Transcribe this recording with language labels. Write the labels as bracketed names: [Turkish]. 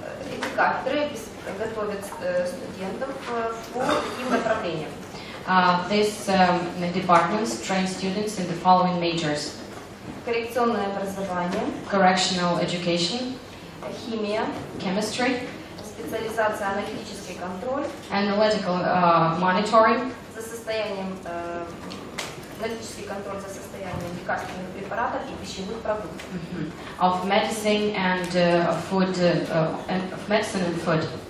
[Russian] Эти кафедры готовят студентов по таким направлениям. [English] These departments train students in the following majors: [Russian] Коррекционное образование, [English] correctional education, [Russian] химия, [English] chemistry, [Russian] специализация аналитический контроль, [English] analytical monitoring, [Russian] за состоянием аналитический контроль за состоянием лекарственных препаратов и пищевых продуктов. [English] Of medicine and food, of medicine and food.